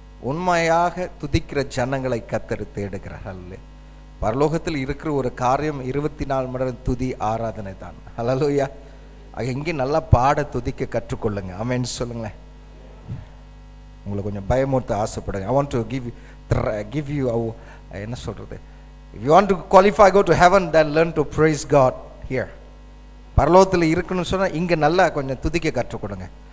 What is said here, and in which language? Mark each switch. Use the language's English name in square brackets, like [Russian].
[Tamil] உண்மையாக துதிக்கிற ஜனங்களை கர்த்தர் தேடுகிறார். பரலோகத்தில் இருக்கிற ஒரு காரியம் 24 மணி நேரம் துதி ஆராதனை தான். ஹல்லேலூயா. எங்கேயும் நல்லா பாட துதிக்க கற்றுக்கொள்ளுங்க. ஆமென் சொல்லுங்களேன். உங்களை கொஞ்சம் பயமுறுத்த ஆசைப்படுங்க. [English] I want to give you [Tamil] என்ன சொல்றது, [English] if you want to qualify go to heaven, then learn to praise God here. [Tamil] பரலோகத்தில் இருக்கணும்னு சொன்னால் இங்கே நல்லா கொஞ்சம் துதிக்க கற்றுக்கொடுங்க.